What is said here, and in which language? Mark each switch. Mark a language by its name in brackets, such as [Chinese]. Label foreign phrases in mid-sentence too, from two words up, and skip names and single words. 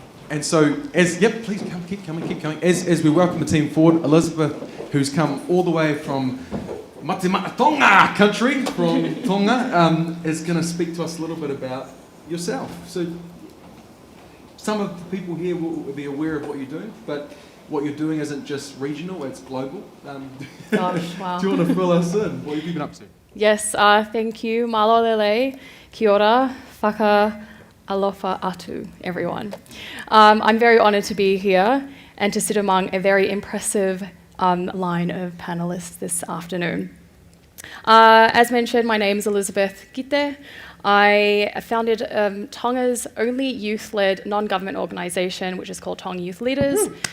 [English] And so, please keep coming. As we welcome the team forward, Elizabeth, who's come all the way from Tonga country, from Tonga, is going to speak to us a little bit about yourself. So, some of the people here will be aware of what you're doing, but what you're doing isn't just regional, it's global. Gosh, wow. Do you want to fill us in? What have you been up to? Yes, thank you. [Tongan] Malo lele, [Māori] kia ora, [Niuean] whaka alofa atu, [English] everyone. I'm very honoured to be here and to sit among a very impressive line of panellists this afternoon. As mentioned, my name is Elizabeth Kite. I founded Tonga's only youth-led non-government organisation, which is called Tonga Youth Leaders.